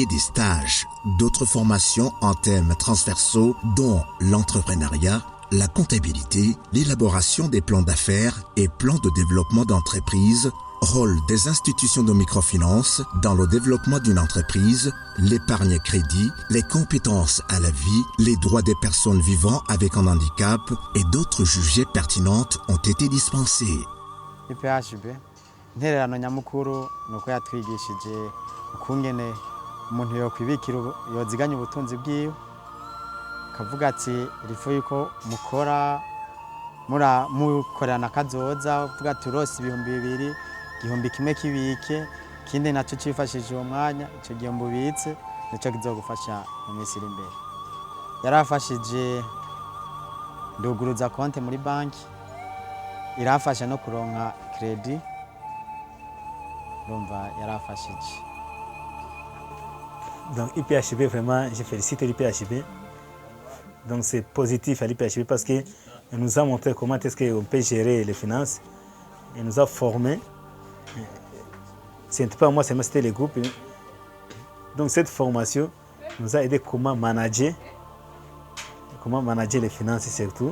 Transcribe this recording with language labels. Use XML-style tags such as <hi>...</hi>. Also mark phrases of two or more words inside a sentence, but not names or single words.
<fr>des stages, d'autres formations en thèmes transversaux dont l'entrepreneuriat, la comptabilité, l'élaboration des plans d'affaires et plans de développement d'entreprise, rôle des institutions de microfinance dans le développement d'une entreprise, l'épargne-crédit, les compétences à la vie, les droits des personnes vivant avec un handicap et d'autres jugées pertinentes ont été dispensés.</fr> <rn>UPHB intererano nyamukuru nuko yatwigishije ukungene umuntu yokwibikira yoziganya ubutunzi bwiwe kavuga ati rifo yuko mukorana kazoza uvuga ati urose 200 igihumbi kimwe kibike kindi naco cifashije uwo mwanya ico gihe mbubitse nico kizogufasha mu minsi iri imbere yarafashije nduguruza konte muri banki irafasha no kuronka credit rumva yarafashije.</rn> <fr>Donc l'IPHB, vraiment, je félicite l'IPHB. Donc c'est positif à l'IPHB parce qu'il nous a montré comment est-ce qu'on peut gérer les finances. Il nous a formés. Ce n'était pas moi, c'était les groupes. Donc cette formation nous a aidé comment manager les finances surtout.</fr>